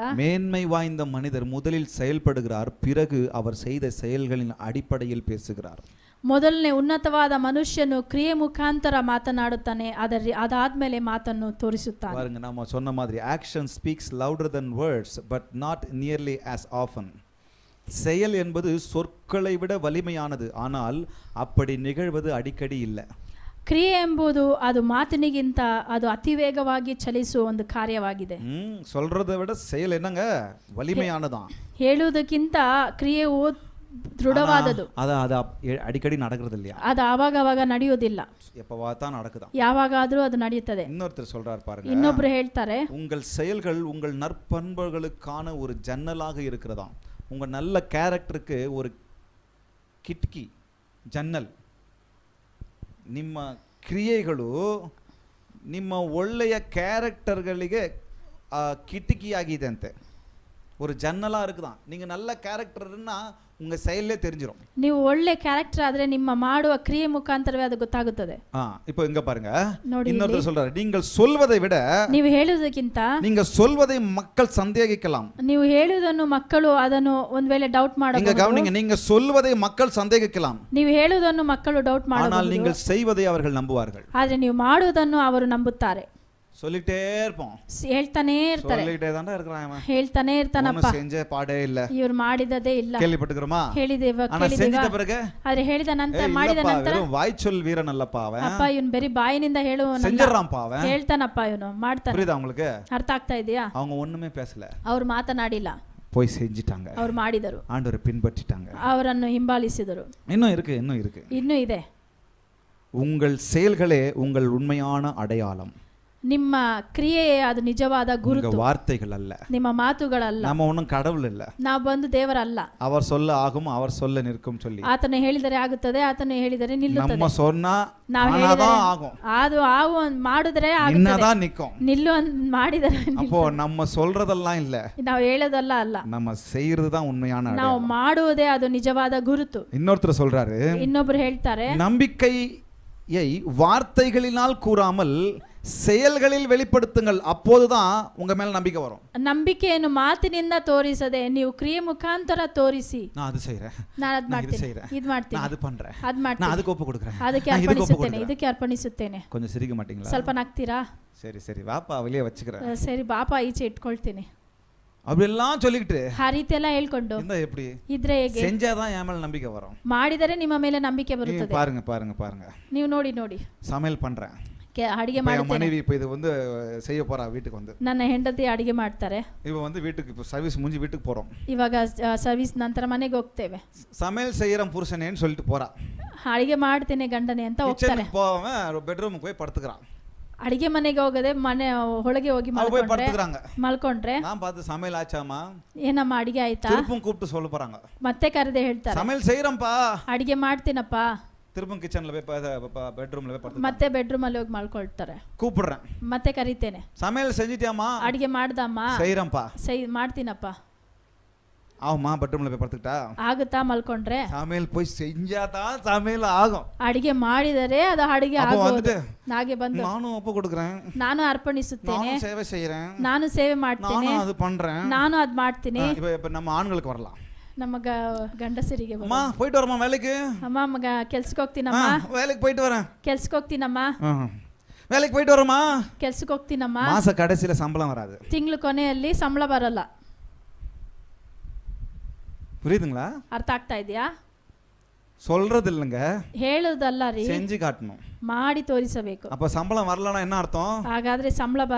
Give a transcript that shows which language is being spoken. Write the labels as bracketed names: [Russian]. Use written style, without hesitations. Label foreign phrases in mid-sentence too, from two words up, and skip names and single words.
[Tamil] மேன்மை வாய்ந்த மனிதர் முதலில் செயல்படுகிறார், பிறகு அவர் செய்த செயல்களின் அடிப்படையில் பேசுகிறார். [Kannada] ಮೊದಲನೇ ಉನ್ನತವಾದ ಮನುಷ್ಯನು ಕ್ರಿಯೆ ಮುಖಾಂತರ ಮಾತನಾಡುತ್ತಾನೆ, ಅದಾದ್ಮೇಲೆ ಮಾತನ್ನು ತೋರಿಸುತ್ತಾನೆ. [Tamil] பாருங்க, நம்ம சொன்ன மாதிரி [English] action speaks louder than words but not nearly as often. [Tamil] செயல் என்பது சொற்களை விட வலிமையானது, ஆனால் அப்படி நிகழ்வது அடிக்கடி இல்லை. [Kannada] ಕ್ರಿಯೆ ಎಂಬುದು ಅದು ಮಾತಿನಿಗಿಂತ ಅದು ಅತಿ ವೇಗವಾಗಿ ಚಲಿಸುವ ಒಂದು ಕಾರ್ಯವಾಗಿದೆ. [Tamil] சொல்றதை விட செயல் என்னங்க வலிமையானதான். [Kannada] ಹೇಳುವುದಕ್ಕಿಂತ ಕ್ರಿಯೆಯು ದೃಢವಾದದು. [Tamil] அது அடிக்கடி நடக்கிறது இல்லையா? [Kannada] ಅದು ಆವಾಗ ನಡೆಯೋದಿಲ್ಲ, [Tamil] எப்பவாதான் நடக்குதா? [Kannada] ಯಾವಾಗಾದ್ರೂ ಅದು ನಡೆಯುತ್ತದೆ. [Tamil] இன்னொருத்தர் சொல்றார் பாருங்க, [Kannada] ಇನ್ನೊಬ್ರು ಹೇಳ್ತಾರೆ, [Tamil] உங்கள் செயல்கள் உங்கள் நற்பண்புகளுக்கான ஒரு ஜன்னலாக இருக்கிறதாம். உங்க நல்ல ಕ್ಯಾರೆಕ್ಟರ್ಗೆ ஒரு [Kannada] ಕಿಟಕಿ ಜನ್ನಲ್. ನಿಮ್ಮ ಕ್ರಿಯೆಗಳು ನಿಮ್ಮ ಒಳ್ಳೆಯ ಕ್ಯಾರೆಕ್ಟರ್ಗಳಿಗೆ ಕಿಟಕಿಯಾಗಿದೆ ಅಂತೆ, [Tamil] ஒரு ஜன்னலா இருக்குதான். நீங்க நல்ல ಕ್ಯಾರೆಕ್ಟರ್னா உங்க செயல்லே தெரிஞ்சிரும். [Kannada] ನೀವು ಒಳ್ಳೆ ಕ್ಯಾರೆಕ್ಟರ್ ಆದ್ರೆ ನಿಮ್ಮ ಮಾಡುವ ಕ್ರಿಯೆ ಮುಖಾಂತರವೇ ಅದು ಗೊತ್ತಾಗುತ್ತದೆ. [Tamil] இப்போ இங்க பாருங்க, இன்னொருத்தர் சொல்றாரு, நீங்கள் சொல்வதை விட [Kannada] ನೀವು ಹೇಳುವುದಕ್ಕಿಂತ [Tamil] நீங்க சொல்வதை மக்கள் சந்தேகிக்கலாம். [Kannada] ನೀವು ಹೇಳುವುದನ್ನು ಮಕ್ಕಳು ಅದನ್ನು ಒಂದು ವೇಳೆ ಡೌಟ್ ಮಾಡಬಹುದು. [Tamil] இங்க கவனிங்க, நீங்க சொல்வதை மக்கள் சந்தேகிக்கலாம், [Kannada] ನೀವು ಹೇಳುವುದನ್ನು ಮಕ್ಕಳು ಡೌಟ್ ಮಾಡಬಹುದು, [Tamil] ஆனால் நீங்கள் செய்வதை அவர்கள் நம்புவார்கள். [Kannada] ಆದ್ರೆ ನೀವು ಮಾಡುವುದನ್ನು ಅವರು ನಂಬುತ್ತಾರೆ. [Tamil] சொல்லிட்டே இருப்போம், [Kannada] ಹೇಳ್ತಾನೆ ಇರ್ತಾರೆ, [Tamil] சொல்லிட்டே தான்டா இருக்கறான், [Kannada] ಹೇಳ್ತಾನೆ ಇರ್ತಾನಪ್ಪ, [Tamil] செஞ்ச பாடே இல்ல, [Kannada] ಇವರು ಮಾಡಿದದೇ ಇಲ್ಲ. [Tamil] கேள்விப்பட்டிருக்கோமா? [Kannada] ಹೇಳಿದೇವ, [Tamil] செஞ்சிட்ட பிறகு [Kannada] ಆದ್ರೆ ಹೇಳಿದ ನಂತರ ಮಾಡಿದ ನಂತರ [Tamil] வாய் சொல் வீரன் அல்லப்ப அவன், [Kannada] ಅಪ್ಪ ಇವನು ಬರೀ ಬಾಯಿನಿಂದ ಹೇಳುವವನಲ್ಲ, [Tamil] செஞ்சறான்ப்ப அவன், [Kannada] ಹೇಳ್ತಾನಪ್ಪ ಇವನು, ಮಾಡ್ತಾನೆ. [Tamil] புரியுதா உங்களுக்கு? [Kannada] ಅರ್ಥ ಆಗ್ತಾ ಇದೆಯಾ? [Tamil] அவங்க ஒண்ணுமே பேசல, [Kannada] ಅವರು ಮಾತನಾಡಿಲ್ಲ, [Tamil] போய் செஞ்சிட்டாங்க, [Kannada] ಅವರು ಮಾಡಿದರು, [Tamil] ஆண்டவரை பின்பற்றிட்டாங்க, [Kannada] ಅವರನ್ನು ಹಿಂಬಾಲಿಸಿದರು. [Tamil] இன்னும் இருக்கு. [Kannada] ಇನ್ನೂ ಇದೆ. [Tamil] உங்கள் செயல்களே உங்கள் உண்மையான அடையாளம். [Kannada] ನಿಮ್ಮ ಕ್ರಿಯೆಯೇ ಅದು ನಿಜವಾದ ಗುರುತು, [Tamil] வார்த்தைகள் அல்ல, [Kannada] ನಿಮ್ಮ ಮಾತುಗಳಲ್ಲ. [Tamil] நம்ம ஒண்ணும் கடவுள் இல்ல, [Kannada] ನಾವು ಬಂದು ದೇವರಲ್ಲ. [Tamil] அவர் சொல்ல ஆகும், அவர் சொல்ல நிற்கும் சொல்லி, [Kannada] ಆತನು ಹೇಳಿದರೆ ಆಗುತ್ತದೆ, ಆತನು ಹೇಳಿದರೆ ನಿಲ್ಲುತ್ತದೆ. [Tamil] நம்ம சொன்னா [Kannada] ನಾವು ಹೇಳಿದರೆ [Tamil] ஆகும், [Kannada] ಅದು ಆವು ಮಾಡಿದ್ರೆ ಆಗುತ್ತದೆ, [Tamil] நின்னதான் நிக்கும். [Kannada] ನಿಲ್ಲು ಮಾಡಿದರೆ [Tamil] அப்போ நம்ம சொல்றதெல்லாம் இல்ல, [Kannada] ನಾವು ಹೇಳೋದಲ್ಲ ಅಲ್ಲ, [Tamil] நம்ம செய்யறது தான் உண்மையான [Kannada] ನಾವು [Tamil] அடையாளம். [Kannada] ಮಾಡುವುದೇ ಅದು ನಿಜವಾದ ಗುರುತು. [Tamil] இன்னொருத்தர் சொல்றாரு, [Kannada] ಇನ್ನೊಬ್ರು ಹೇಳ್ತಾರೆ, [Tamil] நம்பிக்கையை வார்த்தைகளினால் கூறாமல் செயல்களில் வெளிப்படுத்துங்கள், அப்போதுதான் உங்க மேல நம்பிக்கை வரும். [Kannada] ನಂಬಿಕೆಯನ್ನು ಮಾತಿನಿಂದ ತೋರಿಸದೆ ನೀವು ಕ್ರಿಯೆ ಮುಖಾಂತರ ತೋರಿಸಿ, [Tamil] நான் அது செய்றேன், [Kannada] ನಾನು ಅದು ಮಾಡ್ತೀನಿ, ಇದು ಮಾಡ್ತೀನಿ, [Tamil] நான் அது பண்றேன், [Kannada] ಅದು ಮಾಡ್ತೀನಿ, [Tamil] நான் அதுக்கு ஒப்பு கொடுக்கிறேன், [Kannada] ಅದಕ್ಕೆ ಅರ್ಪಣಿಸುತ್ತೇನೆ, ಇದಕ್ಕೆ ಅರ್ಪಣಿಸುತ್ತೇನೆ. [Tamil] கொஞ்சம் சிரிக்க மாட்டீங்களா? [Kannada] ಸ್ವಲ್ಪ ನಗ್ತೀರಾ? [Tamil] சரி வாப்பா வெளியே வச்சுக்கிறேன், [Kannada] ಸರಿ ಬಾಪ ಈಚೆ ಇಟ್ಕೊಳ್ತೀನಿ. [Tamil] அப்படியெல்லாம் சொல்லிக்கிட்டு [Kannada] ಆ ರೀತಿ ಎಲ್ಲ ಹೇಳ್ಕೊಂಡು [Tamil] இந்த எப்படி [Kannada] ಇದ್ರೆ ಹೇಗೆ? [Tamil] செஞ்சாதான் என் மேல நம்பிக்கை வரும். [Kannada] ಮಾಡಿದರೆ ನಿಮ್ಮ ಮೇಲೆ ನಂಬಿಕೆ ಬರುತ್ತದೆ. [Tamil] பாருங்க, [Kannada] ನೀವು ನೋಡಿ [Tamil] சமையல் பண்றேன், [Kannada] ಅಡಿಗೆ ಮಾಡ್ತೇನೆ. [Tamil] மனைவி இப்ப இது வந்து செய்ய போறா, வீட்டுக்கு வந்து [Kannada] ನನ್ನ ಹೆಂಡತಿ ಅಡಿಗೆ ಮಾಡ್ತಾರೆ, [Tamil] இவ வந்து வீட்டுக்கு இப்ப சர்வீஸ் முடிஞ்சு வீட்டுக்கு போறோம், [Kannada] ಇವಾಗ ಸರ್ವಿಸ್ ನಂತರ ಮನೆಗೆ ಹೋಗ್ತೇವೆ. [Tamil] சமையல் செய்யறேன் புருஷனேன்னு சொல்லிட்டு போறா, [Kannada] ಅಡಿಗೆ ಮಾಡ್ತೇನೆ ಗಂಡನೆ ಅಂತ ಹೋಗ್ತಾರೆ. [Tamil] போவன் பெட்ரூமுக்கு போய் படுத்துக்கிறான், [Kannada] ಅಡಿಗೆ ಮನೆಗೆ ಹೋಗದೆ ಮನೆ ಒಳಗೆ ಹೋಗಿ ಮಲ್ಕೊಂಡ್ರೆ [Tamil] நான் பார்த்து சமையல் ஆச்சாமா, [Kannada] ಏನಮ್ಮ ಅಡಿಗೆ ಆಯ್ತಾ, [Tamil] திருப்பும் கூப்பிட்டு சொல்ல போறாங்க, [Kannada] ಮತ್ತೆ ಕರೆದೆ ಹೇಳ್ತಾರೆ, [Tamil] சமையல் செய்யறேன்ப்பா, [Kannada] ಅಡಿಗೆ ಮಾಡ್ತೀನಪ್ಪ, [Tamil] திருப்பும் கிச்சன்ல போய் பெட்ரூம்ல போய் படுத்து, [Kannada] ಮತ್ತೆ ಬೆಡ್ರೂಮ್ ಅಲ್ಲಿ ಹೋಗಿ ಮಲ್ಕೊಳ್ತಾರೆ. [Tamil] கூப்பிடுறேன், [Kannada] ಮತ್ತೆ ಕರೀತೇನೆ, [Tamil] சமையல் செஞ்சிட்டியாமா, [Kannada] ಅಡಿಗೆ ಮಾಡ್ದಮ್ಮ, [Tamil] செய்யறேன்ப்பா, [Kannada] ಮಾಡ್ತೀನಪ್ಪ, [Tamil] ஆமா பெட்ரூம்ல போய் படுத்துக்கிட்டா [Kannada] ಆಗುತ್ತಾ ಮಲ್ಕೊಂಡ್ರೆ? [Tamil] சமையல் போய் செஞ்சாதான் சமையல் ஆகும், [Kannada] ಅಡಿಗೆ ಮಾಡಿದರೆ ಅದು ಅಡಿಗೆ ಆಗೋದು. ಹಾಗೆ ಬಂದು [Tamil] நானும் ಒಪ್ಪು கொடுக்கிறேன், [Kannada] ನಾನು ಅರ್ಪಣಿಸುತ್ತೇನೆ, ನಾನು ಸೇವೆ [Tamil] செய்யறேன், [Kannada] ನಾನು ಸೇವೆ ಮಾಡ್ತೇನೆ, ನಾನು ಅದು [Tamil] பண்றேன், [Kannada] ನಾನು ಅದು ಮಾಡ್ತೀನಿ. [Tamil] இப்ப நம்ம ஆண்களுக்கு வரலாம், [Kannada] ನಮ್ಮ ಗಂಡಸರಿಗೆ [Tamil] அம்மா போயிட்டு வரமா வேலைக்கு, [Kannada] ಅಮ್ಮ ಮಗ ಕೆಲ್ಸಕ್ಕೆ ಹೋಗ್ತೀನಮ್ಮ, [Tamil] வேலைக்கு போயிட்டு வரேன், [Kannada] ಕೆಲ್ಸಕ್ಕೆ ಹೋಗ್ತೀನಮ್ಮ, [Tamil] வேலைக்கு போயிட்டு வரமா, [Kannada] ಕೆಲ್ಸಕ್ಕೆ ಹೋಗ್ತೀನಮ್ಮ, [Tamil] மாச கடைசில சம்பளம் வராது, [Kannada] ತಿಂಗಳು ಕೊನೆಯಲ್ಲಿ ಸಂಬಳ ಬರಲ್ಲ. [Tamil] புரியுதுங்களா? [Kannada] ಅರ್ಥ ಆಗ್ತಾ ಇದೆಯಾ? [Tamil] சொல்றது இல்லைங்க, [Kannada] ಹೇಳುವುದಲ್ಲ ರೀ, [Tamil] செஞ்சு காட்டணும். [Kannada] ಮಾಡಿ ತೋರಿಸಬೇಕು. [Tamil] அப்ப சம்பளம் வரலன்னா என்ன அர்த்தம்? [Kannada] ಹಾಗಾದ್ರೆ ಸಂಬಳ [Tamil] இவர்